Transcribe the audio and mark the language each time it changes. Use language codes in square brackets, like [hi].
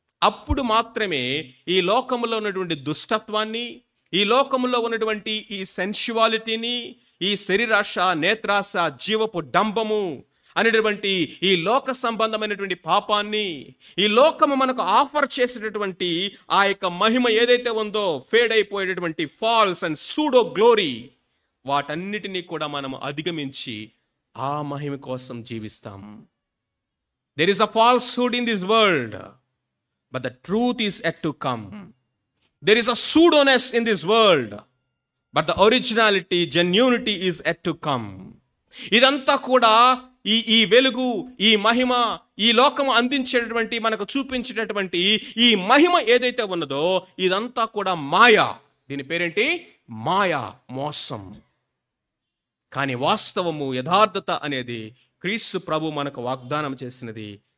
[te] అప్పుడు మాత్రమే ఈ లోకములో ఉన్నటువంటి దుష్టత్వాన్ని, ఈ లోకములో ఉన్నటువంటి ఈ సెన్షువాలిటీని, ఈ శరీరాశ, నేత్రాశ, జీవపు డంబము అనేటువంటి ఈ లోక సంబంధమైనటువంటి పాపాన్ని, ఈ లోకము మనకు ఆఫర్ చేసేటటువంటి ఆ యొక్క మహిమ ఏదైతే ఉందో, fade అయిపోయేటటువంటి [en] false and pseudo glory, [te] వాటన్నిటినీ కూడా మనం అధిగమించి ఆ మహిమ కోసం జీవిస్తాం. [en] There is a falsehood in this world, but the truth is yet to come. There is a pseudoness in this world, but the originality, genuinity is yet to come. [te] ఇదంతా కూడా ఈ వెలుగు, ఈ మహిమ, ఈ లోకము అందించేటటువంటి, మనకు చూపించేటటువంటి ఈ మహిమ ఏదైతే ఉన్నదో ఇదంతా కూడా మాయా. దీని పేరేంటి? మాయా, మోసం. కానీ వాస్తవము, యథార్థత అనేది క్రీస్తు ప్రభు మనకు వాగ్దానం చేసినది.